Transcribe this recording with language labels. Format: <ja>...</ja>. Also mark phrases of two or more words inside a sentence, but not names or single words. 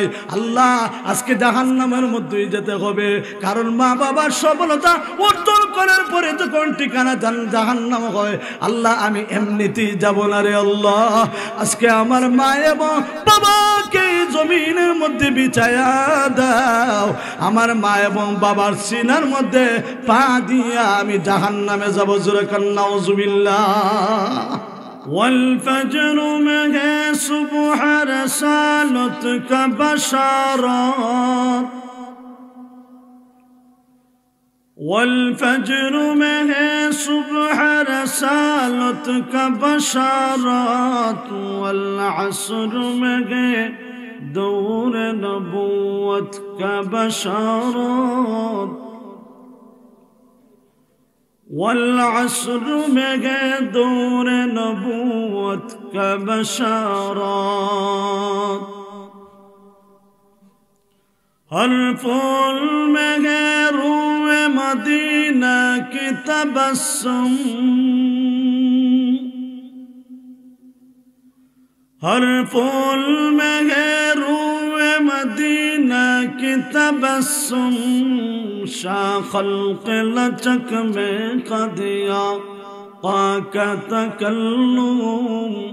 <bn>আল্লাহ আজকে জাহান্নামের মধ্যেই যেতে হবে, কারণ মা বাবার সফলতা অর্জন করার পরে যখন ঠিকানা জাহান্নাম হয়, আল্লাহ আমি এমনিতেই যাব না রে আল্লাহ। আজকে আমার মা এবং বাবাকে জমিনের মধ্যে বিছায়া দাও, আমার মা এবং বাবার সিনার মধ্যে পা দিয়া আমি জাহান্নামে যাব। জোরে কান নাউজুবিল্লাহ।</bn> <ur>والفجر مه صبح رسالتك بشارات، والفجر مه صبح رسالتك بشارات، والعصر مه دور نبوتك بشارات، والعصر مه دور نبوتك بشارات، ہر پھول میں روئے مدینہ کی تبسم، ہر پھول میں روئے مدینہ کی تبسم، شاخ القلچک میں قد آقا کا تکلم،</ur>